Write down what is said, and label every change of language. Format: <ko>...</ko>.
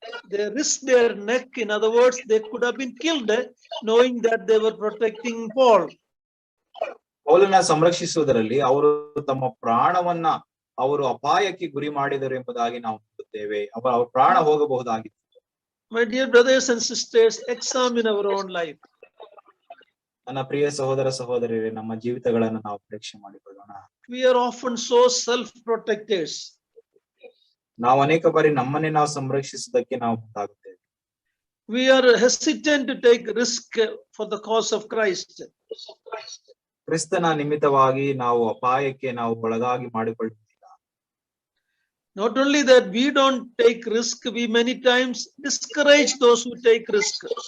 <en>They risked their neck. In other words, they could have been killed, knowing that they were protecting Paul.</en> <kn>ಪೌಲನ ಸಂರಕ್ಷಿಸುವುದರಲ್ಲಿ ಅವರು ತಮ್ಮ ಪ್ರಾಣವನ್ನ ಅವರು ಅಪಾಯಕ್ಕೆ ಗುರಿ ಮಾಡಿದರು ಎಂಬುದಾಗಿ ನಾವು ನೋಡುತ್ತೇವೆ. ಅವರ ಪ್ರಾಣ ಹೋಗಬಹುದಾಗಿತ್ತು.</kn> <en>My dear brothers and sisters, examine our own life.</en> <kn>ನನ್ನ ಪ್ರಿಯ ಸಹೋದರ ಸಹೋದರಿಯರೇ, ನಮ್ಮ ಜೀವಿತಗಳನ್ನು ನಾವು ಪರೀಕ್ಷೆ ಮಾಡಿಕೊಳ್ಳೋಣ.</kn> <en>We are often so self-protectors.</en> <kn>ನಾವು ಅನೇಕ ಬಾರಿ ನಮ್ಮನ್ನೇ ನಾವು ಸಂರಕ್ಷಿಸುವುದಕ್ಕೆ ನಾವು ಮುಂದಾಗುತ್ತೇವೆ.</kn> <en>We are hesitant to take risk for the cause of Christ.</en> <kn>ಕ್ರಿಸ್ತನ ನಿಮಿತ್ತವಾಗಿ ನಾವು ಅಪಾಯಕ್ಕೆ ನಾವು ಒಳಗಾಗಿ ಮಾಡಿಕೊಳ್ಳುವುದಿಲ್ಲ.</kn> <en>Not only that, we don't take risk, we many times discourage those who take risk.</en>